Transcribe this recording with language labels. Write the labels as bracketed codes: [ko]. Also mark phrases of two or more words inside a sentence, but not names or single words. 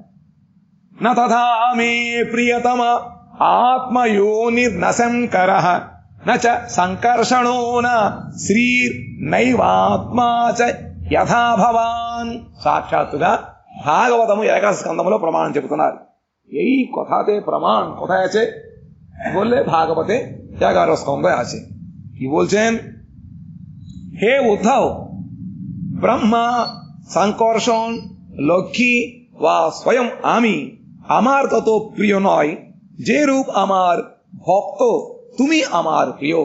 [sa] నా తథా మే ప్రియతమ ఆత్మయోనిర్నశంకర నచ సంకర్షణో న శ్రీర్నైవాత్మా చ యథా భవాన్. [te] సాక్షాత్తుగా భాగవతము ఏకాదశ స్కందములో ప్రమాణం చెబుతున్నారు. [bn] এই কথাতে প্রমাণ কোথায় আছে বললে ভাগবতে 11 স্কন্ধে আছে। কি বলছেন, হে উদ্ধব, ব্রহ্মা, সংকর্ষণ, লক্ষ্মী বা স্বয়ং আমি আমার তত প্রিয় নয়, যে রূপ আমার ভক্ত তুমি আমার প্রিয়।